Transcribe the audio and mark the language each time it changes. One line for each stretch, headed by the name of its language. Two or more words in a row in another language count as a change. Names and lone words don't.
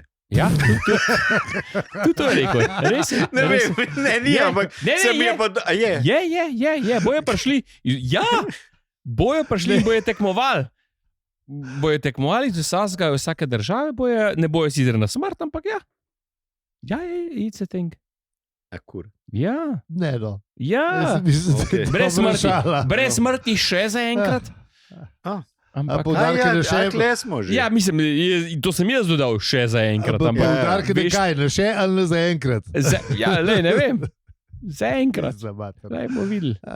Slovenian: Ja, tudi to je rekel. Res je. Ne vem, ni, ampak se mi je pa... Je, bojo prišli. Ja, bojo prišli in bojo tekmovali. Bojo tekmovali z vsake države, ne bojo sicer na smrt, ampak ja. Ja,
English: it's a thing. Akur.
Slovenian: Ja. Ne, no. Ja. Okay. Brez smrti še za enkrat. Ampak, smo že. Ja, mislim, to sem jaz dodal še za enkrat. Poudarke ne kaj, ne še ali ne za enkrat. Ja, ne vem. Za enkrat. Dajmo videli.